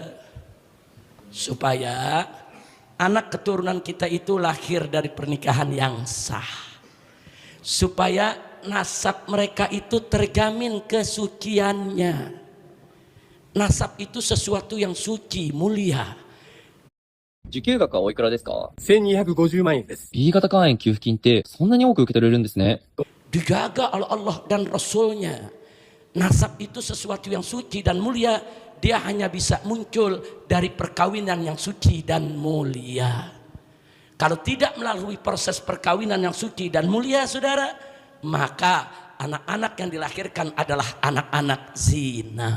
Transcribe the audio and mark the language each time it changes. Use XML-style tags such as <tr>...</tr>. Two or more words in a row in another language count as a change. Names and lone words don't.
<id>Supaya anak keturunan kita itu lahir dari pernikahan yang sah. Supaya nasab mereka itu terjamin kesuciannya. Nasab itu sesuatu yang suci, mulia.</id> <ja>受給額はおいくらですか？ 1250万円です。 B 型肝炎給付金ってそんなに多く受け取れるんですね。</ja> <id>Dijaga oleh Allah dan Rasulnya. Nasab itu sesuatu yang suci dan mulia. Dia hanya bisa muncul dari perkawinan yang suci dan mulia. Kalau tidak melalui proses perkawinan yang suci dan mulia, saudara, maka anak-anak yang dilahirkan adalah anak-anak zina.</id>